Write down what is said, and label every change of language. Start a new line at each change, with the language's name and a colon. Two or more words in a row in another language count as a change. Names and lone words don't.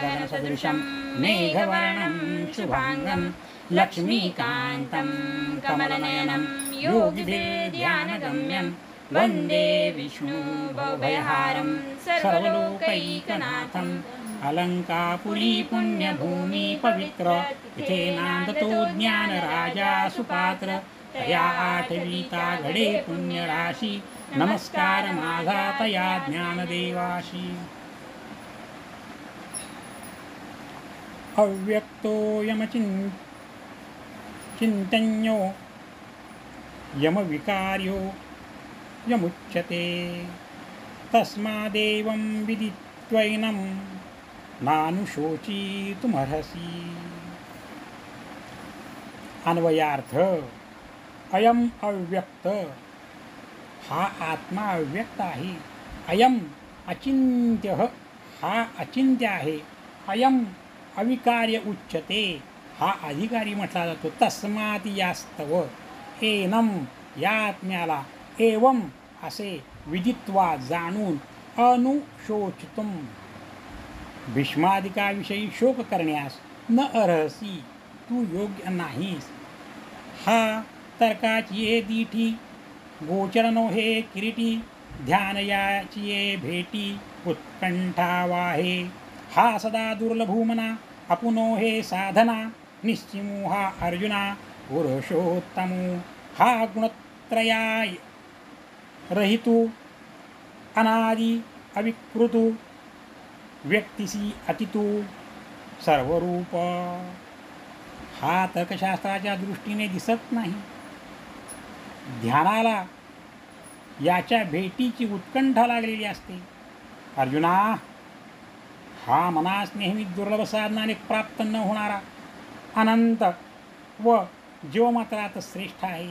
Sanskrit: गगनसदृशं मेघवर्णं शुभांगं लक्ष्मीकान्तं कमलनयनं योगिभिर्ध्यानगम्यं वन्दे विष्णुभवभयहारं सर्वलोकैकनाथम्
Marathi: अलंकापुरी पुण्यभूमि पवित्र इथे नांदतो ज्ञानराजा सुपात्र तया आठवीता घडे पुण्यराशी नमस्कार माझा तया ज्ञानदेवाशी.
Sanskrit: अव्यक्तो यमचिंतन्यो यमविकार्यो यमुच्यते तस्मादेवं विदित्वैनं नानुशोचितुमर्हसि.
Marathi: अन्वयार्थ
Sanskrit: अयम अव्यक्त
Marathi: हा आत्मा अव्यक्त आहे.
Sanskrit: अयम अचिंत्य
Marathi: हा अचिंत्य आहे.
Sanskrit: अयम अविकार्य उच्यते
Marathi: हा अधिकारी म्हटला जातो. तस्मात यास्तव एनम या आत्म्याला एवं असे विदित्वा जाणून अनुशोचितुम भीष्मादिकाविषयी शोक करण्यास
Sanskrit: न अर्हसी
Marathi: तू योग्य नाहीस. हा तर्काची ये दीठी गोचरनो हे किरीटी ध्यान याची ये भेटी उत्कंठा वाहे. हा सदा दुर्लभूमना अपुनो हे साधना निश्चिमू हा अर्जुना पुरुषोत्तमू. हा गुणत्रयाय रहितू अनादि अविकृतू व्यक्तिसी अतितू सर्वरूप. हा तर्कशास्त्राच्या दृष्टीने दिसत नाही. ध्यानाला याच्या भेटीची उत्कंठा लागलेली असते. अर्जुना हा मनास नेहमी दुर्लभ साधनाने प्राप्त न होणारा अनंत व जीवमात्रात श्रेष्ठ आहे.